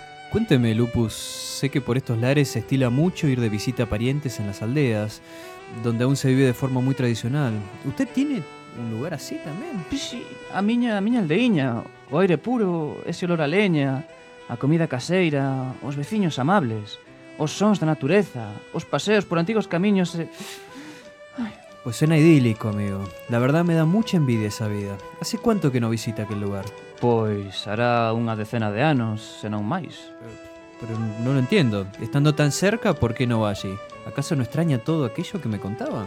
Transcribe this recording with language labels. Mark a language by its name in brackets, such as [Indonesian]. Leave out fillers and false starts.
[Spanish] Cuénteme, Lupus, sé que por estos lares se estila mucho ir de visita a parientes en las aldeas, donde aún se vive de forma muy tradicional. ¿Usted tiene un lugar así también? [Galician] Sí, a miña aldeíña, o aire puro, ese olor a leña, a comida caseira, os veciños amables, os sons da natureza, os paseos por antigos camiños... [Spanish] Pues suena idílico, amigo. La verdad me da mucha envidia esa vida. ¿Hace cuánto que no visita aquel lugar? Pues hará una decena de años, [Galician] sen aún máis. [Spanish] Pero no lo entiendo. Estando tan cerca, ¿por qué no va allí? ¿Acaso no extraña todo aquello que me contaba?